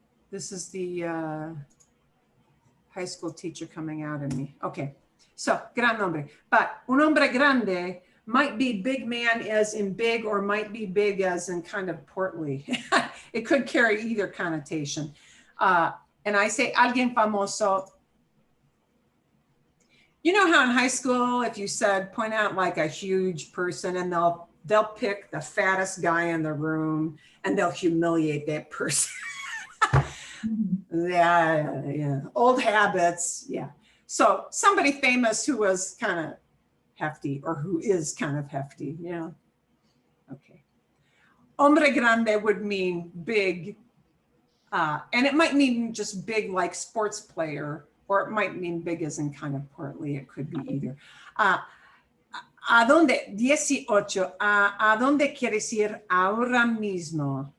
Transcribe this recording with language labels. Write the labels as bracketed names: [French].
[English] This is the high school teacher coming out in me. Okay, so [Spanish] gran nombre. [English] But [Spanish] un hombre grande [English] might be big man as in big, or might be big as in kind of portly. It could carry either connotation. And I say [Spanish] alguien famoso. [English] You know how in high school, if you said, point out like a huge person, and they'll pick the fattest guy in the room and they'll humiliate that person. Yeah, old habits. Yeah. So somebody famous who was kind of hefty, or who is kind of hefty. Yeah. Okay. Hombre grande would mean big. And it might mean just big like sports player, or it might mean big as in kind of portly. It could be either. [Spanish] ¿A dónde? [English] 18. [Spanish] ¿A dónde quieres ir ahora mismo?